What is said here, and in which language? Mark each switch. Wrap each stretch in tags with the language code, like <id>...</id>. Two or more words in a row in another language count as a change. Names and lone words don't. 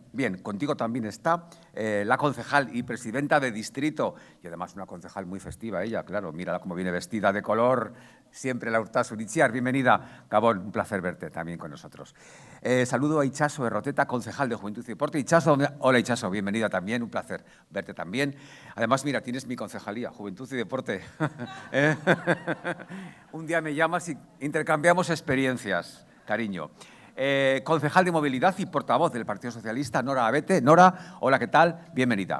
<es>Bien, contigo también está la concejal y presidenta de distrito, y además una concejal muy festiva ella, claro, mírala cómo viene vestida de color, siempre la Urtasun Itziar. Bienvenida, Gabón, un placer verte también con nosotros. Saludo a Itxaso Erroteta, concejal de Juventud y Deporte. Itxaso, hola Itxaso, bienvenida también, un placer verte también. Además, mira, tienes mi concejalía, Juventud y Deporte. Un día me llamas y intercambiamos experiencias, cariño. Concejal de Movilidad y portavoz del Partido Socialista, Nora Abete. Nora, hola, ¿qué tal? Bienvenida.</es>